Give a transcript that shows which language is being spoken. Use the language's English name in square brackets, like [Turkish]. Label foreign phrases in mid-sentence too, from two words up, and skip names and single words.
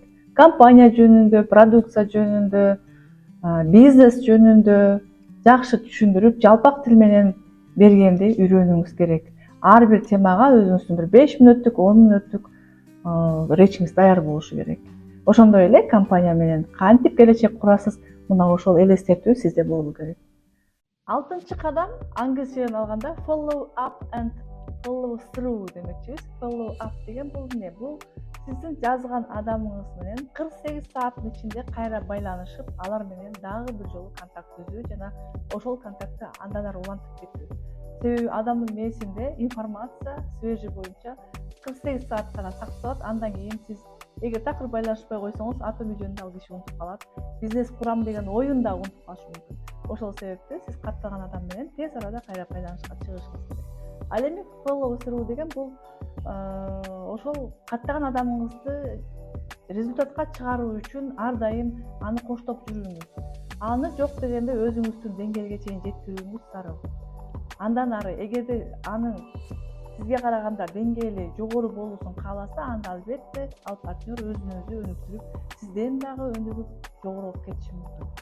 [Kyrgyz] Компания жөнүндө, продукция жөнүндө, бизнес жөнүндө жакшы түшүндүрүп, жалпак тил менен бергенди үйрөнүңүз керек. Ар бир темага өзүңүздүн бир 5 мүнөттүк, 10 мүнөттүк речиңиз даяр болушу керек. Ошондой эле компания менен кантип келечек курасыз, мына ошол элестетүү сизде болуу керек. 6-чы кадам аңгы сүйөн алганда [English] follow up and follow through [Kyrgyz] демекчибиз. [English] Follow up [Kyrgyz] деген бул эмне? Бул сиздин жазган адамыңыз менен 48 сааттын ичинде кайра байланышып, алар менен дагы бир жолу контакт түзүү жана ошол контактты андан ары улантып кетүү. Себеби адамдын мээсинде информация свежий боюнча 48 саат гана сакталат. Андан кийин сиз эгер такыр байланышпай койсоңуз, атын видеону ал киши унутуп калат. Бизнес курам деген оюн да унутуп калышы мүмкүн. Ошол себептен сиз каттаган адам менен тез арада кайра байланышка чыгышыңыз керек. Ал эми [English] follow through [Kyrgyz] деген бул ошол каттаган адамыңызды результатка чыгаруу үчүн ар дайым аны коштоп жүрүүңүз. Аны жок дегенде өзүңүздүн деңгээлге чейин жеткирүүңүз зарыл. Андан ары эгерде анын сизге караганда деңгээли жогору болуусун кааласа, анда албетте ал партнер өзүн өзү өнүктүрүп, сизден дагы өнүгүп жогору кетиши мүмкүн.